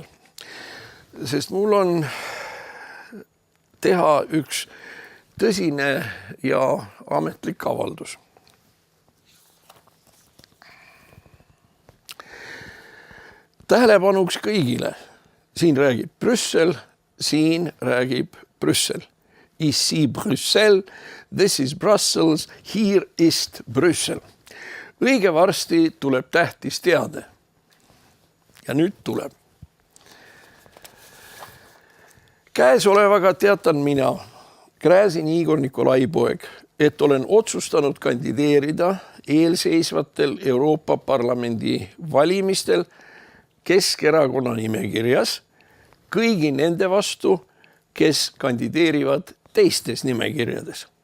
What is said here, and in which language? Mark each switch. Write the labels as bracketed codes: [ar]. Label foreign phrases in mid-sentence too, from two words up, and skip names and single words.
[et] Sest mul on teha üks tõsine ja ametlik avaldus. Tähelepanuks kõigile. Siin räägib Brüssel, siin räägib Brüssel. [fr] Ici Brüssel, [en] this is Brussels, here is Brüssel. [et] Õige varsti tuleb tähtis teade. Ja nüüd tuleb. Käesolevaga teatan mina, Gräzin Igor Nikolaipoeg, et olen otsustanud kandideerida eelseisvatel Euroopa Parlamendi valimistel Keskerakonna nimekirjas kõigi nende vastu, kes kandideerivad teistes nimekirjades.